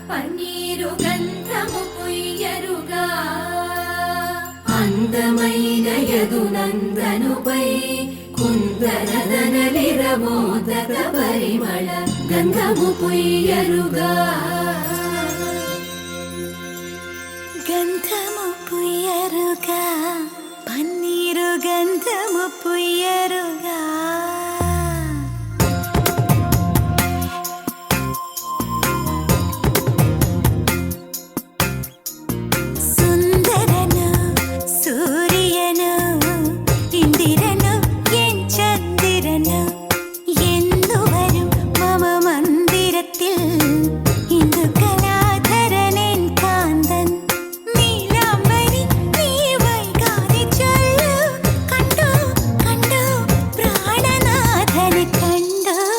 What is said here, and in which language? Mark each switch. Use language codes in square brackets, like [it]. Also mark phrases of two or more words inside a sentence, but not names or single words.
[te] పన్నీరు గంధము పుయ్యరుగా అందమైన యదునందనుపై కుందరదనలిరమోదక పరిమళ గంధము పుయ్యరుగా గంధము పుయ్యరుగా పన్నీరు గంధము పుయ్యరుగా സുന്ദരനു [ml] സൂര്യനു ഇന്ദിരനു എൻ ചന്ദ്രനു എന്നു വരും മമ മന്ദിരത്തിൽ ഇന്ദു കലാധരനെൻ കാന്തൻ നീലാംബരി നീ വൈകാതെ ചൊല്ലു കണ്ടു കണ്ടു പ്രാണനാഥനെ കണ്ടു.